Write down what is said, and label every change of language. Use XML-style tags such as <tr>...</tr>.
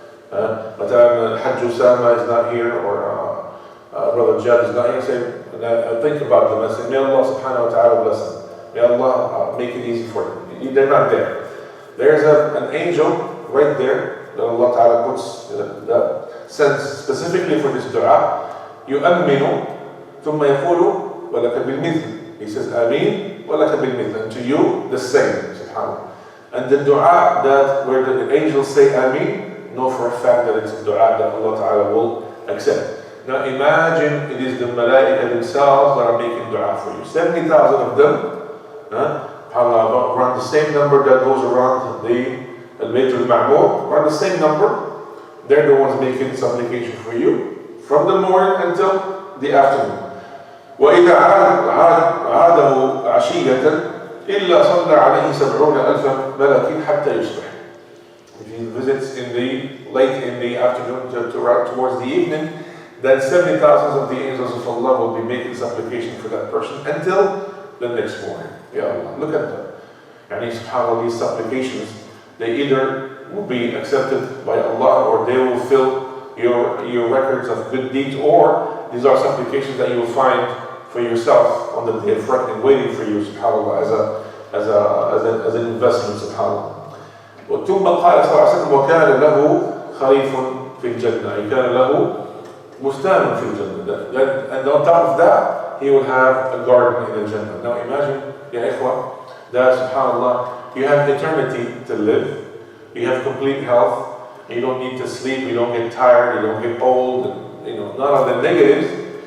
<en>But Hajj Usama is not here, or Brother Jad is not here, say, think about them and say, may Allah subhanahu wa ta'ala bless them. May Allah make it easy for them. They're not there. There's an angel right there that Allah ta'ala puts, that sends specifically for this dua.</en> <ar>يُؤَمِّنُ ثُمَّ يَقُولُ وَلَكَ بِالْمِثْلِ.</ar> <en>He says, Ameen,</en> <ar>وَلَكَ بِالْمِثْلِ.</ar> <en>And to you, the same, subhanAllah. And the dua that where the angels say Ameen, know for a fact that it's a dua that Allah Ta'ala will accept. Now imagine it is the malaika themselves that are making dua for you. 70,000 of them, around the same number that goes around the Al-Bayt al-Ma'mur, around the same number, they're the ones making supplication for you from the morning until the afternoon.</en> <ar>وَإِذَا عَادَهُ عَشِيَّةً إلا صلى عليه 70,000 ملك حتى يصبح.</ar> <en>If he visits late in the afternoon towards the evening, then 70,000 of the angels of Allah will be making supplication for that person until the next morning. Ya Allah, look at them. And subhanAllah, these supplications, they either will be accepted by Allah or they will fill your records of good deeds, or these are supplications that you will find for yourself on the day of reckoning, waiting for you, subhanAllah, as an investment, subhanAllah.</en> <ar>ثم قال صلى الله عليه وسلم وكان له خريف في الجنة. كان له بستان في الجنة.</ar> <en>And on top of that, he will have a garden in the Jannah. Now imagine, ya ikhwa, that subhanAllah, you have eternity to live, you have complete health, you don't need to sleep, you don't get tired, you don't get old, and, none of the negatives.</en>